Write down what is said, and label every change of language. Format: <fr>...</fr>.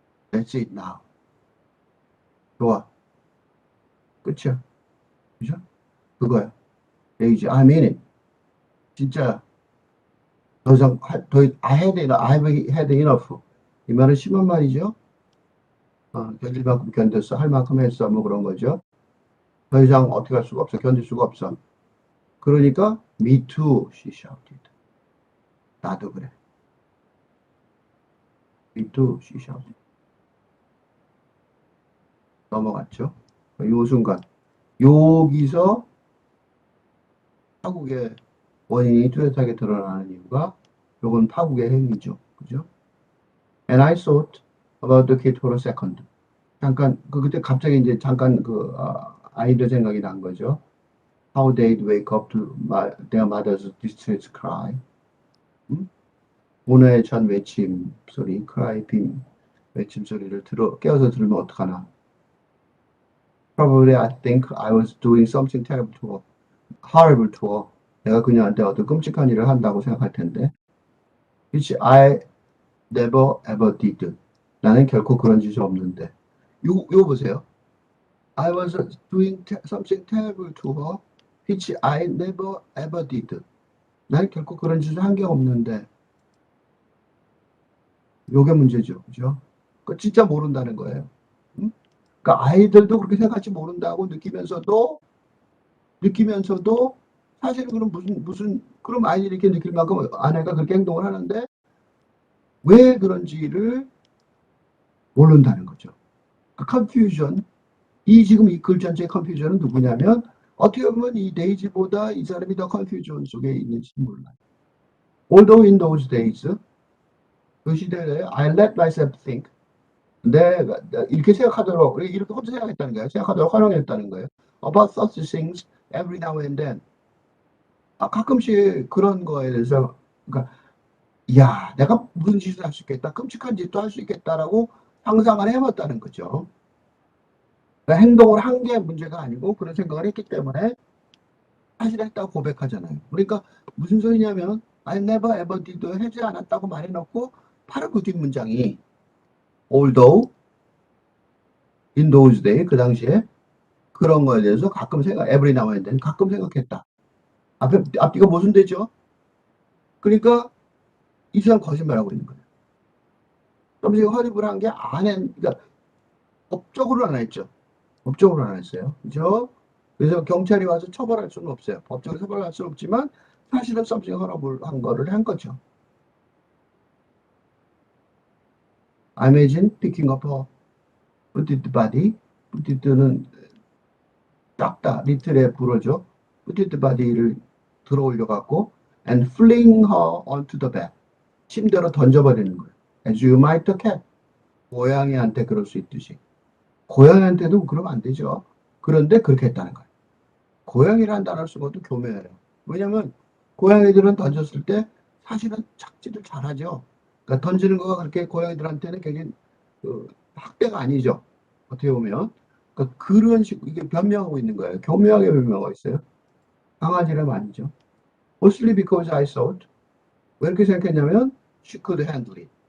<en>That's it now.</en> <ko>좋아. 끝이야. 그죠? 그거야.</ko> <en>Daisy, I mean it.</en> <ko>진짜 더 이상</ko> <en>I had enough.</en> <ko>이 말은 심한 말이죠. 견딜 만큼 견뎠어. 할 만큼 했어. 뭐 그런 거죠. 더 이상 어떻게 할 수가 없어. 견딜 수가 없어. 그러니까</ko> <en>me too, she shouted.</en> <ko>나도 그래.</ko> <en>me too, she shouted.</en> <ko>넘어갔죠. 요 순간 여기서 파국의 원인이 뚜렷하게 드러나는 이유가 요건 파국의 행위죠. 그죠?</ko> <en>And I thought about the kid for a second.</en> <ko>잠깐 그때 갑자기 이제 잠깐 아이들 생각이 난 거죠.</ko> <en>How they'd wake up to their mother's distress cry.</en> <ko>오늘의 전 외침 소리, cry, 빔 외침 소리를 깨워서 들으면 어떡하나.</ko> <en>Probably I think I was doing something terrible to her, horrible to her.</en> <ko>내가 그녀한테 어떤 끔찍한 일을 한다고 생각할 텐데.</ko> <en>Which I never ever did.</en> <ko>나는 결코 그런 짓이 없는데. 이거 보세요.</ko> <en>I was doing something terrible to her, which I never ever did.</en> <ko>나는 결코 그런 짓을 한 게 없는데. 요게 문제죠. 그죠? 그 진짜 모른다는 거예요. 응? 그러니까 아이들도 그렇게 생각할지 모른다고 느끼면서도 사실 그럼 무슨 그럼 아이들이 이렇게 느낄 만큼 아내가 그렇게 행동을 하는데 왜 그런지를 모른다는 거죠. 그 컨퓨전, 이 지금 이 글 전체의 컨퓨전은 누구냐면 어떻게 보면 이 데이지보다 이 사람이 더 컨퓨전 속에 있는지 몰라요.</ko> <en>Although in those days,</en> <ko>그 시대에</ko> <en>I let myself think,</en> <ko>내가 이렇게 생각하도록 이렇게 혼자 생각했다는 거예요. 생각하도록 허용했다는 거예요.</ko> <en>About such things every now and then.</en> <ko>가끔씩 그런 거에 대해서 그러니까 야, 내가 무슨 짓을 할 수 있겠다, 끔찍한 짓도 할 수 있겠다라고 상상을 해봤다는 거죠. 그러니까 행동을 한 게 문제가 아니고 그런 생각을 했기 때문에 사실 했다고 고백하잖아요. 그러니까 무슨 소리냐면</ko> <en>I never ever did</en> <ko>하지 않았다고 말해놓고 바로 그 뒷문장이</ko> <en>although in those days</en> <ko>그 당시에 그런 거에 대해서 가끔 생각</ko> <en>every now and then</en> <ko>가끔 생각했다. 앞뒤가 모순되죠. 그러니까 이 사람 거짓말하고 있는 거예요. 좀 지금 허리불 한 게 안 했, 그러니까 법적으로 안 했죠. 법적으로 안 했어요. 그죠? 그래서 경찰이 와서 처벌할 수는 없어요. 법적으로 처벌할 수는 없지만 사실은 썸씽 허락을 한 거를 한 거죠.</ko> <en>I imagine picking up a petite body.</en> <ko>petite는 작다, 리틀의 불어죠.</ko> <en>petite body를</en> <ko>들어 올려갖고</ko> <en>and fling her onto the bed.</en> <ko>침대로 던져버리는 거예요.</ko> <en>As you might a cat.</en> <ko>고양이한테 그럴 수 있듯이. 고양이한테도 그러면 안 되죠. 그런데 그렇게 했다는 거예요. 고양이라는 단어를 쓴 것도 교묘해요. 왜냐면 고양이들은 던졌을 때 사실은 착지를 잘하죠. 그러니까 던지는 거가 그렇게 고양이들한테는 굉장히 학대가 아니죠. 어떻게 보면. 그러니까 그런 식으로 이게 변명하고 있는 거예요. 교묘하게 변명하고 있어요. 강아지라면 아니죠.</ko> <en>Mostly because I thought.</en> <ko>왜 이렇게 생각했냐면</ko> <en>she could handle it.</en>